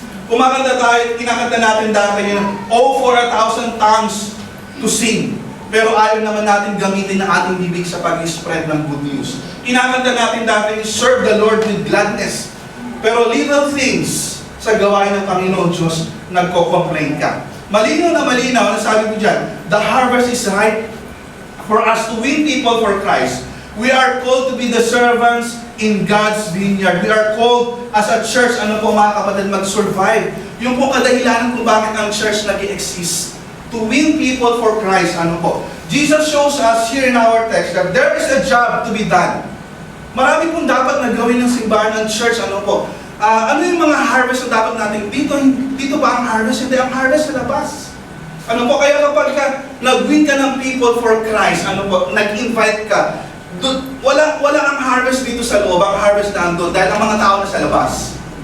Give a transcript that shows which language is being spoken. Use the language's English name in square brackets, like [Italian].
[Filipino] Kumakanta tayo, kinakanta natin dati yun, [English] Oh, for 1,000 tongues to sing. [Filipino] Pero ayaw naman natin gamitin ang ating bibig sa pag-spread ng good news. Kinakanta natin dati, [English] serve the Lord with gladness. [Filipino] Pero little things sa gawain ng Panginoon Diyos, nagko-complain ka. Malinaw na malinaw, ano sabi ko dyan? [English] The harvest is ripe for us to win people for Christ. We are called to be the servants in God's vineyard. We are called as a church, [Filipino] ano po mga kapatid, mag-survive. Yung po kadahilanan kung bakit ang church nag-exist. [English] To win people for Christ, [Filipino] ano po. [English] Jesus shows us here in our text that there is a job to be done. [Filipino] Marami pong dapat na gawin ng simbahan ng church, ano po. Ano yung mga harvest na dapat natin? Dito ba ang harvest? Hindi, ang harvest sa labas. Ano po, kaya kapag nag-win ka ng people for Christ, ano po, nag-invite ka, wala ang harvest dito sa loob, ang harvest nandun, dahil ang mga tao na sa labas.